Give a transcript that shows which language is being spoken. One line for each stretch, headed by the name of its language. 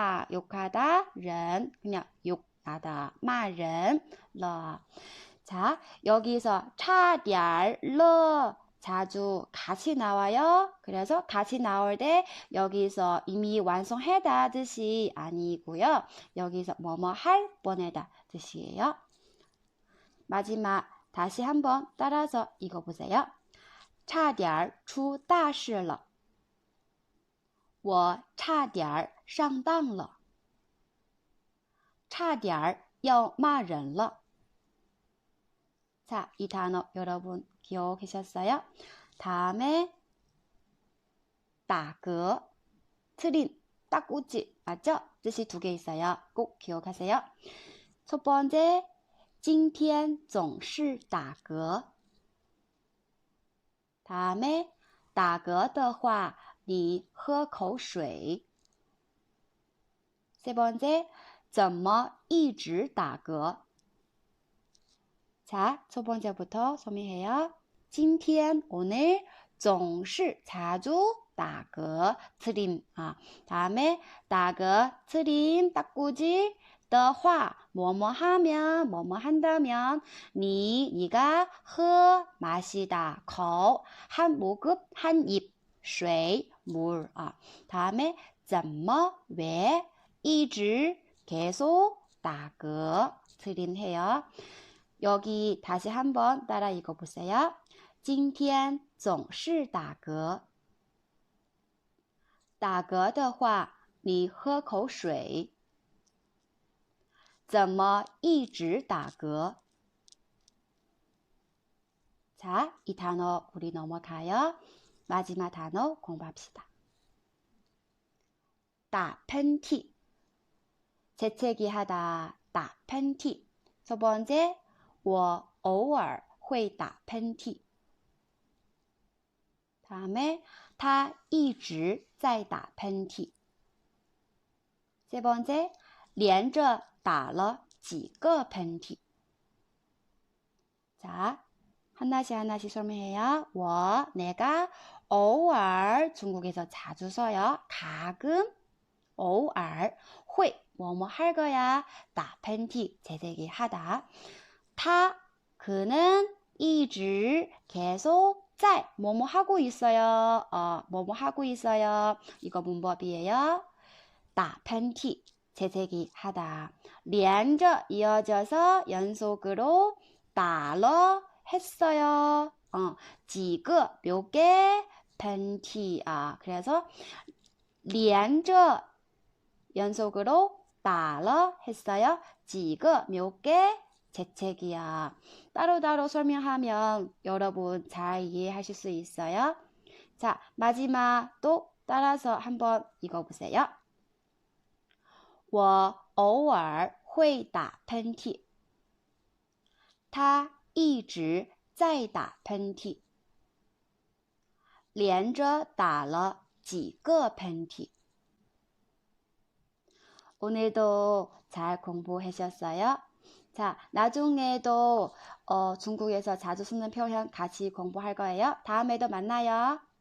Korean: 욕하다 人 그냥 욕하다
Chinese: 骂人了.
Korean: 자, 여기서
Chinese: 差点了
Korean: 자주 같이 나와요. 그래서 같이 나올 때 여기서 이미 완성했다 뜻이 아니고요. 여기서 뭐뭐 할 뻔했다 뜻이에요. 마지막 다시 한번 따라서 읽어보세요.
Chinese: 差点出大事了我差点上当了差点要骂人了
Korean: 자, 이 단어 여러분 기억하셨어요? 다음에 따그 틀린 딱꼬치 맞죠? 뜻이 두 개 있어요. 꼭 기억하세요. 첫 번째
Chinese: 今天总是打嗝
Korean: 다음에
Chinese: 打嗝的话你喝口水
Korean: 세 번째
Chinese: 怎么一直打嗝
Korean: 자, 첫 번째부터 설명해요. 今天 오늘 总是 자주 打嗝 트림 다음에 打嗝 트림 딱꼬지 的话 뭐뭐 하면 뭐뭐 한다면 네가喝 마시다 口 한 모금 한 입 水 물 다음에 怎么 왜 一直 계속 打嗝 트림 해요. 여기 다시 한번 따라 읽어보세요.
Chinese: 今天总是打嗝打嗝的话你喝口水怎么一直打嗝
Korean: 자, 이 단어 우리 넘어가요. 마지막 단어 공부합시다.
Chinese: 打喷嚏
Korean: 재채기 하다
Chinese: 打喷嚏
Korean: 첫 번째
Chinese: 我偶尔会打喷嚏 다음에 他一直在打喷嚏
Korean: 세 번째
Chinese: 连着打了几个喷嚏
Korean: 자, 하나씩 설명해요. 我 내가 偶尔 중국에서 자주 써요. 가끔 偶尔会 뭐뭐 할 거야. 打喷嚏 재채기 하다. 他 그는 一直 계속 在 뭐뭐 하고 있어요. 뭐뭐 하고 있어요. 이거 문법이에요. 打喷嚏 재채기 하다. 连着 이어져서 연속으로 打了 했어요. 几个 몇 개 喷嚏 그래서 连着 연속으로 打了 했어요. 几个 몇 개 재채기야. 따로따로 설명하면 여러분 잘 이해하실 수 있어요. 자, 마지막 또 따라서 한번 읽어보세요.
Chinese: 我偶尔会打喷嚏他一直在打喷嚏连着打了几个喷嚏
Korean: 오늘도 잘 공부하셨어요? 자, 나중에도 중국에서 자주 쓰는 표현 같이 공부할 거예요. 다음에도 만나요.